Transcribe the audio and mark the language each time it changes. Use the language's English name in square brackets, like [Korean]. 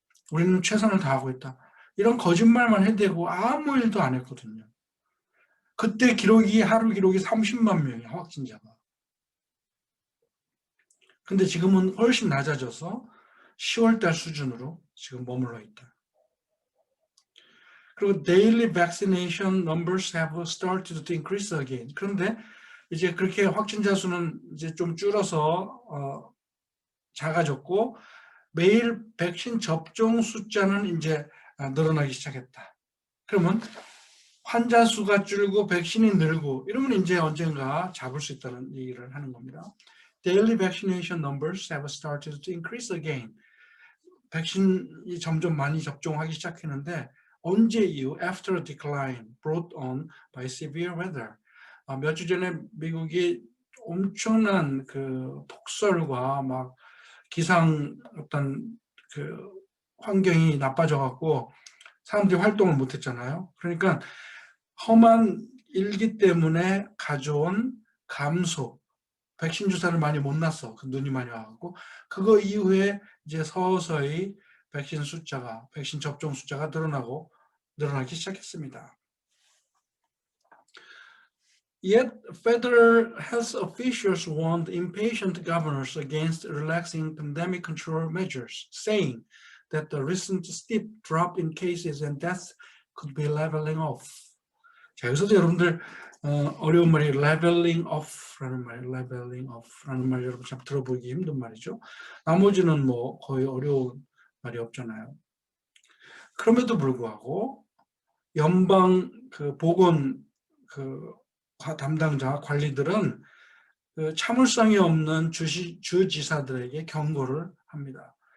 [Korean] 우리는 최선을 다하고 있다. 이런 거짓말만 해대고 아무 일도 안 했거든요. 그때 하루 기록이 30만 명이야, 확진자가. 근데 지금은 훨씬 낮아져서 10월 달 수준으로 지금 머물러 있다. 그리고 [English] daily vaccination numbers have started to increase again. [Korean] 그런데 이제 그렇게 확진자 수는 이제 좀 줄어서 작아졌고 매일 백신 접종 숫자는 이제 늘어나기 시작했다. 그러면 환자 수가 줄고 백신이 늘고 이러면 이제 언젠가 잡을 수 있다는 얘기를 하는 겁니다. [English] Daily vaccination numbers have started to increase again. [Korean] 백신이 점점 많이 접종하기 시작했는데 언제 이후? [English] After a decline brought on by severe weather. [Korean] 몇 주 전에 미국이 엄청난 그 폭설과 막 기상 어떤 그 환경이 나빠져갖고 사람들이 활동을 못했잖아요. 그러니까 험한 일기 때문에 가져온 감소, 백신 주사를 많이 못 놨어. 그 눈이 많이 와갖고 그거 이후에 이제 서서히 백신 접종 숫자가 늘어나기 시작했습니다. [English] Yet, federal health officials warned impatient governors against relaxing pandemic control measures, saying that the recent steep drop in cases and deaths could be leveling off. [Korean] 자, 여기서도 여러분들 어려운 말이 leveling off라는 말 여러분 참 들어보기 힘든 말이죠. 나머지는 뭐 거의 어려운 말이 없잖아요. 그럼에도 불구하고 연방 그 보건 그 담당자 관리들은 그 참을성이 없는 주지사들에게 경고를 합니다.